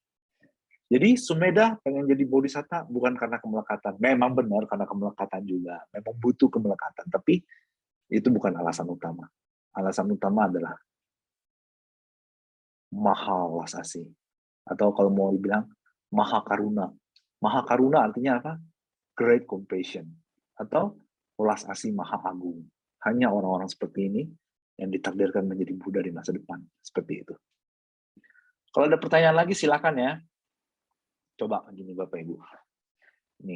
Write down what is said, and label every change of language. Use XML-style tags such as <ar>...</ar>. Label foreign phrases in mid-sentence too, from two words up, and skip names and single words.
<id>Jadi Sumedha pengen jadi bodhisatta bukan karena kemelekatan. Memang benar karena kemelekatan juga. Memang butuh kemelekatan. Tapi itu bukan alasan utama. Alasan utama adalah maha welas asih. Atau kalau mau dibilang</id> <pi>maha karuna. Maha karuna</pi> <id>artinya apa?</id> <en>Great compassion.</en> <id>Atau welas asih maha agung. Hanya orang-orang seperti ini yang ditakdirkan menjadi Buddha di masa depan. Seperti itu. Kalau ada pertanyaan lagi silakan ya. Coba gini Bapak Ibu. Nih.</id>